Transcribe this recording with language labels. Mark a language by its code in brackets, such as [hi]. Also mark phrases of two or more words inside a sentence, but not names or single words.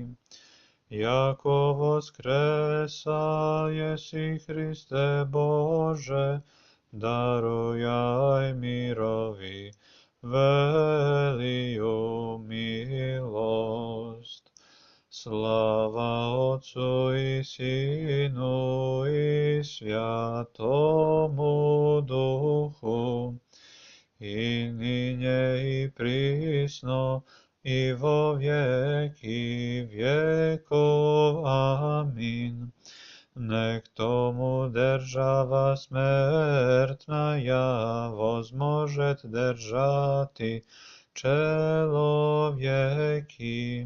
[cu] Яко воскресал еси, Христе Боже, даруяй мирови велию милость. Слава Отцу и Сыну и Святому Духу, и ныне и присно и во веки веков. Аминь. Нек тому держава смртная возможет держати человеки.